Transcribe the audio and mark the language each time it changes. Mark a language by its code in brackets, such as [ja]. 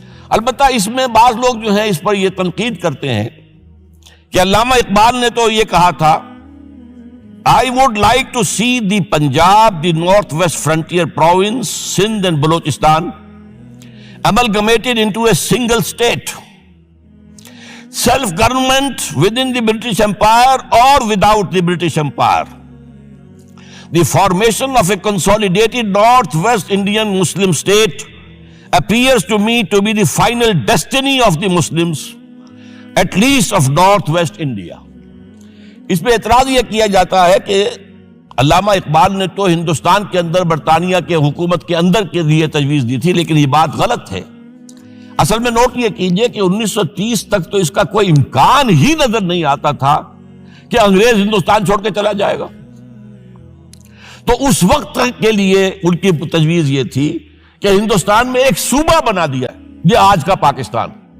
[ur] البتہ اس میں بعض لوگ جو ہیں اس پر یہ تنقید کرتے ہیں کہ علامہ اقبال نے تو یہ کہا تھا [en] I would like to see the Punjab, the Northwest Frontier Province, Sindh and Balochistan amalgamated into a single state. Self-government within the British Empire or without the British Empire. The formation of a consolidated Northwest Indian Muslim state appears to me to be the final destiny of the Muslims, at least of Northwest India. [ur] اس پہ اعتراض یہ کیا جاتا ہے کہ علامہ اقبال نے تو ہندوستان کے اندر برطانیہ کے حکومت کے اندر کے لیے تجویز دی تھی، لیکن یہ بات غلط ہے۔ اصل میں نوٹ یہ کیجئے کہ 1930 تک تو اس کا کوئی امکان ہی نظر نہیں آتا تھا کہ انگریز ہندوستان چھوڑ کے چلا جائے گا۔ تو اس وقت کے لیے ان کی تجویز یہ تھی کہ ہندوستان میں ایک صوبہ بنا دیا، یہ آج کا پاکستان،